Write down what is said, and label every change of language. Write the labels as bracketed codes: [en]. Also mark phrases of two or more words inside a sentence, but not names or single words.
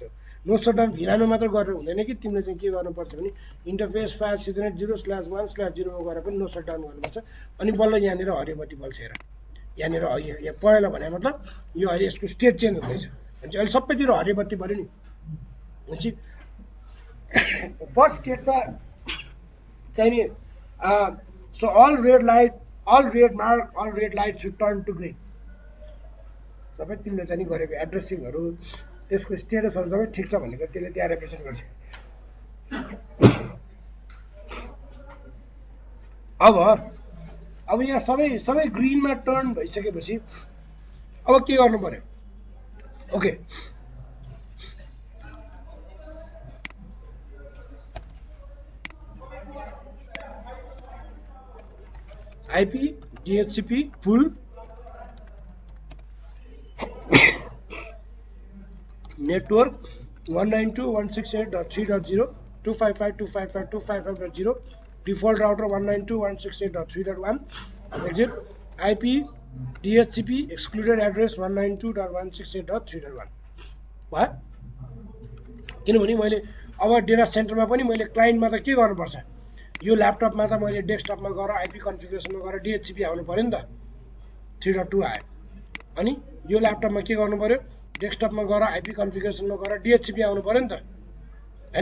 [en] no shutdown [ne] VLAN मा मात्र गरेर हुँदैन कि तिमीले चाहिँ के गर्नुपर्छ भने [en] interface fast ethernet [ne] 0/1/0 मा गएर पनि [en] no shutdown [ne] गर्नुपर्छ अनि बल्ल यहाँनिर हरियो बत्ती बल्छ। हेर यहाँनिर यहाँ पहेँलो भने मतलब यो अहिले यसको [en] state change [ne] हुँदैछ भने अहिले सबैतिर हरियो बत्ती बल्यो नि भनेपछि फर्स्ट स्टेटमा चाहिँ नि [en] so all red light should turn to green. [ne] सबै तिमीले चाहिँ नि गरेको एड्रेसिङहरु त्यसको स्टेटसहरु सबै ठिक छ भनेको त्यसले त्यहाँ रिप्रेजेन्ट गर्छ। अब यहाँ सबै ग्रीनमा टर्न भइसकेपछि अब के गर्नु पर्यो ओके [en] IP DHCP full network 192.168.3.0 255.255.255.0 default router 192.168.3.1 exit IP DHCP excluded address 192.168.3.1 भयो। [ne] किनभने मैले अब [en] data centerमा [ne] पनि मैले क्लाइन्टमा त के गर्नुपर्छ यो ल्यापटपमा त मैले डेस्कटपमा गएर [en] IP configurationमा [ne] गएर DHCP आउनु पर्यो नि त 3.2 आयो अनि यो ल्यापटपमा के गर्नु पर्यो डेस्कटपमा गएर [en] IP configurationमा [ne] गएर DHCP आउनु पर्यो नि त हैन।